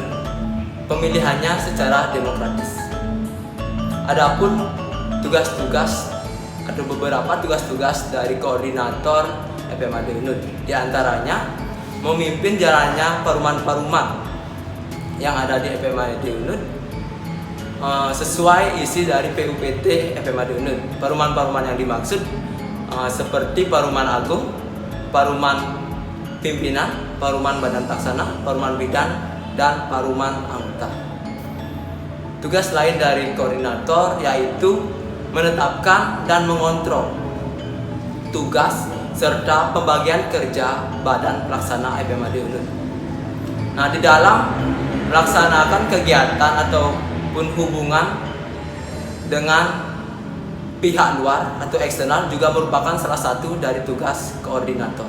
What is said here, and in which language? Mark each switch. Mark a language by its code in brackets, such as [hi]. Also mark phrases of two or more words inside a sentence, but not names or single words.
[id] Pemilihannya secara demokratis. Adapun tugas-tugas atau beberapa tugas-tugas dari koordinator FMAD UNUD, di antaranya memimpin jalannya paruman-paruman yang ada di FMAD UNUD sesuai isi dari PUPT FMAD UNUD. Paruman-paruman yang dimaksud seperti Paruman Agung, Paruman Pimpinan, Paruman Badan Taksana, Paruman Bidan, dan Paruman Anggota. Tugas lain dari koordinator yaitu menetapkan dan mengontrol tugas serta pembagian kerja Badan Pelaksana FMAD UNUD. Nah, di dalam melaksanakan kegiatan ataupun hubungan dengan pihak luar atau eksternal juga merupakan salah satu dari tugas koordinator.